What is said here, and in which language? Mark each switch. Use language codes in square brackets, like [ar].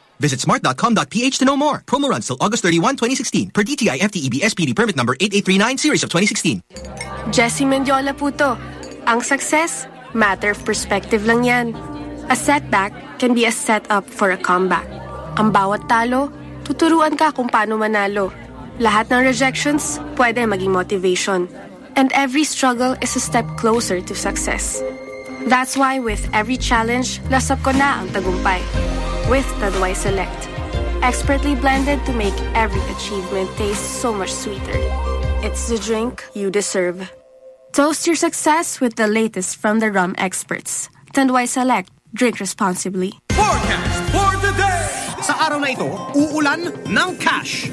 [en] Visit smart.com.ph to know more. Promo runs till August 31, 2016. Per DTI FTEB SPD permit number 8839 series of 2016. [tl] Jessie Mendiola po to. Ang success, [en] matter of perspective [tl] lang yan. [en] A setback can be a setup for a comeback. [tl] Ang bawat talo, tuturuan ka kung paano manalo. Lahat ng rejections, pwede maging motivation. [en] And every struggle is a step closer to success. That's why with every challenge, [tl] lasap ko na ang tagumpay. [en] With Taduay Select. Expertly blended to make every achievement taste so much sweeter. It's the drink you deserve. Toast your success with the latest from the rum experts. Select and why select. Drink responsibly. Forecast for today! [tl] Sa araw na ito, uulan ng cash.